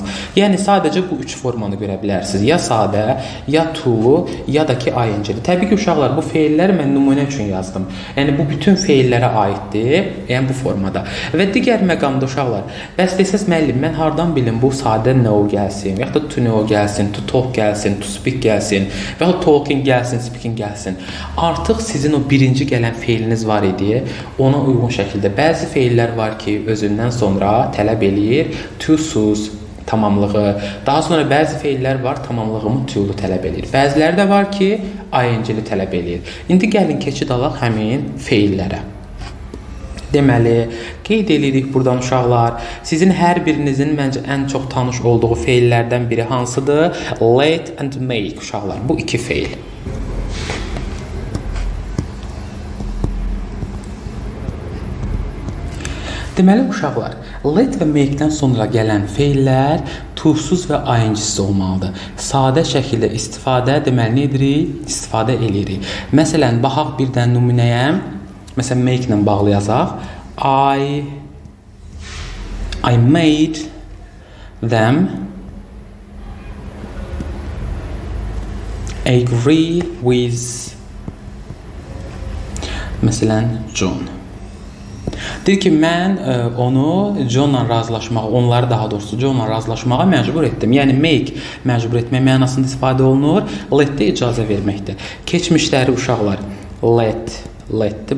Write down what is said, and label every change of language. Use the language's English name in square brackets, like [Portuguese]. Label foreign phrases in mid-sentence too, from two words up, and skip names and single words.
[Azerbaijani] Yəni, sadəcə bu üç formanı görə bilərsiniz. Ya sadə, ya to, ya da ki, ing-li. Təbii ki, uşaqlar, bu feilləri mən nümunə üçün yazdım. Yəni, bu bütün feillərə aiddir, yəni bu formada. Və digər məqamda uşaqlar, bəs desəz, müəllim, mən hardan bilim bu sadə know gəlsin, və yaxud da [English] to know [Azerbaijani] gəlsin, [English] to talk [Azerbaijani] gəlsin, [English] to speak [Azerbaijani] gəlsin, və yaxud talking gəlsin, speaking gəlsin. Artıq sizin o birinci gələn feiliniz var idi, ona uyğun şəkildə bəzi feillər var ki, özündən sonra tələb eləyir to-suz tamamlığı. Daha sonra bəzi feillər var, tamamlığımı to-lu tələb eləyir. Bəziləri də var ki, ing-li tələb eləyir. İndi gəlin keçid alaq həmin feillərə. Deməli, qeyd edirik buradan uşaqlar. Sizin hər birinizin məncə ən çox tanış olduğu feillərdən biri hansıdır? [English] Let and make uşaqlar. Bu iki feil. [Azerbaijani] Deməli, uşaqlar, let və make-dən sonra gələn feillər to-suz və ing-siz olmalıdır. Sadə şəkildə istifadə, deməli, nə edirik? İstifadə edirik. Məsələn, baxaq birdən nümunəyə. Məsələn, make-lə bağlı yazaq. [English] I made them agree with, [Azerbaijani] məsələn, John. Deyir ki, mən onu Johnla razılaşmağa, onları daha doğrusu Johnla razılaşmağa məcbur etdim. Yəni, make məcbur etmək mənasında istifadə olunur, let-də icazə verməkdir. Keçmişləri uşaqlar, let-dir.